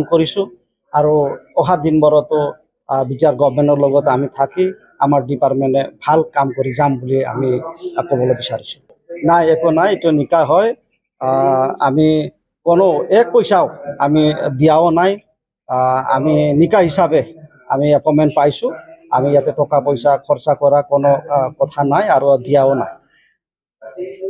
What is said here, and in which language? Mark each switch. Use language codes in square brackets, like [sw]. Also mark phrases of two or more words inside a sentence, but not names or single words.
[as] কৰিছো আৰু অহা দিনবোৰতো বিটিআৰ গভৰ্নমেন্টৰ লগত আমি থাকি আমাৰ ডিপাৰ্টমেন্টে ভাল কাম কৰি যাম বুলি আমি ক'বলৈ বিচাৰিছো নাই একো নাই এটো নিকা হয় আমি কোনো এক পয়সাও আমি দিয়াও নাই আমি নিকা হিসাবে আমি এপয়েন্টমেন্ট পাইছো আমি ইয়াতে টাকা পয়সা খরচা করা কোনো কথা নাই আর দিয়াও নাই